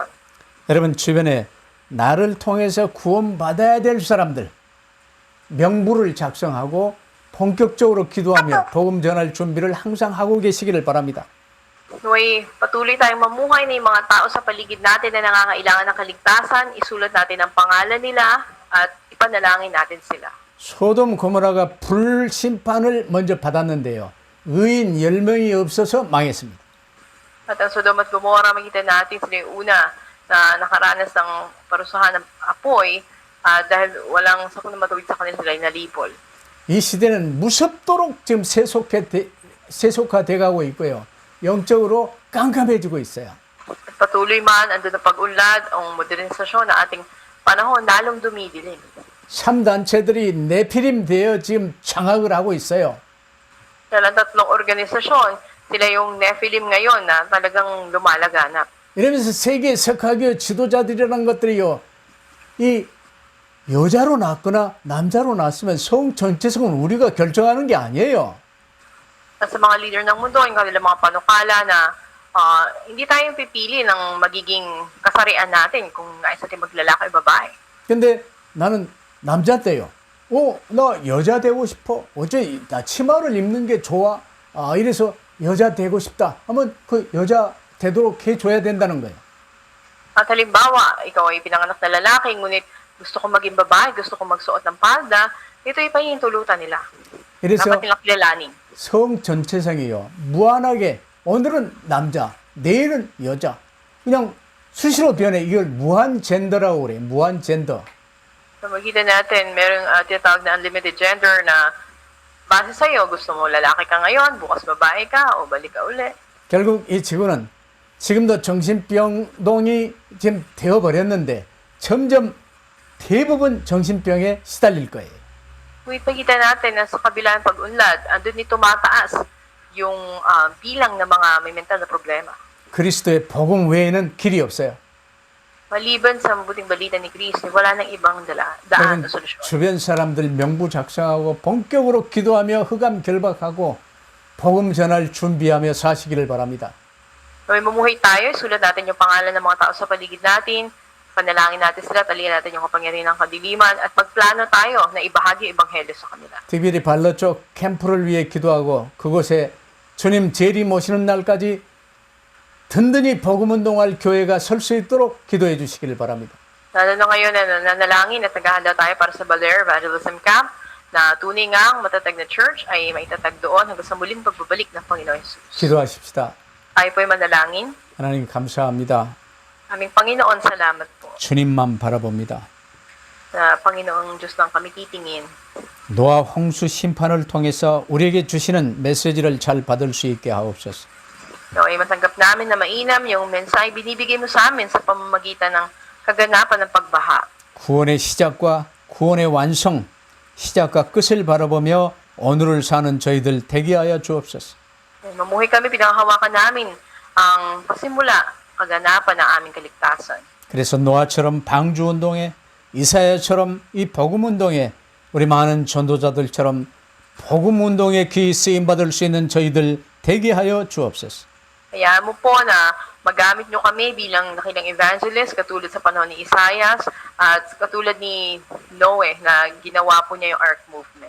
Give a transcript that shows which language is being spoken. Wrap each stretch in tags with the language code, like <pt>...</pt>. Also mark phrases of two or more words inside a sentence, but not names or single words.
<ko>여러분 주변에 나를 통해서 구원받아야 될 사람들 명부를 작성하고 본격적으로 기도하며 복음 전할 준비를 항상 하고 계시기를 바랍니다.</ko> <tl>Naway patuloy tayong mamuhay ng mga tao sa paligid natin na nangangailangan ng kaligtasan, isulat natin ang pangalan nila at ipanalangin natin sila.</tl> <ko>소돔 고모라가 불심판을 먼저 받았는데요. 의인 10명이 없어서 망했습니다.</ko> <tl>At ang Sodom at Gomorrah, makita natin sila yung una na nakaranas ng parusahan ng apoy dahil walang sakong na matuwid sa kanila, sila ay nalipol.</tl> <ko>이 시대는 무섭도록 지금 세속화돼 가고 있고요. 영적으로 깜깜해지고 있어요.</ko> <tl>At patuloy man, andun ang pag-unlad, ang modernisasyon na ating panahon, lalong dumidilim.</tl> <ko>3단체들이 네피림 되어 지금 장악을 하고 있어요.</ko> <tl>Dahil ang tatlong organisasyon, sila yung Nephilim ngayon na talagang lumalaganap.</tl> <ko>이러면서 세계 석학의 지도자들이라는 것들이요. 이 여자로 낳거나 남자로 낳았으면 성 전체성은 우리가 결정하는 게 아니에요.</ko> <tl>At sa mga leader ng mundo, yung kanilang mga panukala na hindi tayong pipili ng magiging kasarian natin kung nais natin maglalaki o babae.</tl> <ko>근데 나는 남자 때요. 나 여자 되고 싶어. 어째 나 치마를 입는 게 좋아. 이래서 여자 되고 싶다 하면 그 여자 되도록 해줘야 된다는 거예요.</ko> <tl>At halimbawa, ikaw ay pinanganak na lalaki, ngunit gusto ko maging babae, gusto ko magsuot ng palda, ito'y pahihintulutan nila.</tl> <ko>이래서</ko> <tl>Dapat nilang kilalanin.</tl> <ko>성 전체상이요. 무한하게 오늘은 남자, 내일은 여자. 그냥 수시로 변해. 이걸 무한 젠더라고 그래. 무한 젠더.</ko> <tl>So, makita natin, merong tinatawag na</tl> <en>unlimited gender</en> <tl>na base sa'yo, gusto mo lalaki ka ngayon, bukas babae ka, o balik ka uli.</tl> <ko>결국 이 지구는 지금도 정신병동이 지금 되어버렸는데 점점 대부분 정신병에 시달릴 거예요.</ko> <tl>Kung ipakita natin na sa kabilang pag-unlad, andun ni tumataas yung bilang ng mga may mental na problema.</tl> <ko>그리스도의 복음 외에는 길이 없어요.</ko> <tl>Maliban sa mabuting balita ni Kristo, wala nang ibang daan</tl> <ko>여러분,</ko> <tl>na solusyon.</tl> <ko>주변 사람들 명부 작성하고 본격으로 기도하며 흑암 결박하고 복음 전할 준비하며 사시기를 바랍니다.</ko> <tl>May mamuhay tayo, sulat natin yung pangalan ng mga tao sa paligid natin, panalangin natin sila, talihan natin yung kapangyarihan ng kadiliman, at magplano tayo na ibahagi yung ebanghelyo sa kanila.</tl> <ko>특별히 발로 쪽 캠프를 위해 기도하고 그곳에 주님 재림 오시는 날까지 든든히 복음 운동할 교회가 설 수 있도록 기도해 주시기를 바랍니다.</ko> <tl>Lalo na ngayon na nanalangin at naghahanda tayo para sa Baler Evangelism Camp, na tunay nga ang matatag na church ay maitatag doon hanggang sa muling pagbabalik ng Panginoon Jesus.</tl> <ko>기도하십시다.</ko> <tl>Tayo po ay manalangin.</tl> <ko>하나님 감사합니다.</ko> <tl>Aming Panginoon, salamat po.</tl> <ko>주님만 바라봅니다.</ko> <tl>Sa Panginoong Diyos lang kami titingin.</tl> <ko>노아 홍수 심판을 통해서 우리에게 주시는 메시지를 잘 받을 수 있게 하옵소서.</ko> <tl>Ay matanggap namin na mainam yung mensahe binibigay mo sa amin sa pamamagitan ng kaganapan ng pagbaha.</tl> <ko>구원의 시작과 구원의 완성, 시작과 끝을 바라보며 오늘을 사는 저희들 되게 하여 주옵소서.</ko> <tl>Mamuhay kami, pinanghawakan namin ang pasimula, kaganapan ng aming kaligtasan.</tl> <ko>그래서 노아처럼 방주운동에 이사야처럼 이 복음운동에 우리 많은 전도자들처럼 복음운동에 귀히 쓰임받을 수 있는 저희들 되게 하여 주옵소서.</ko> <tl>Kaya mo po na magamit nyo kami bilang nakilang evangelist, katulad sa panahon ni Isaias, at katulad ni Noe na ginawa po niya yung Ark Movement.</tl>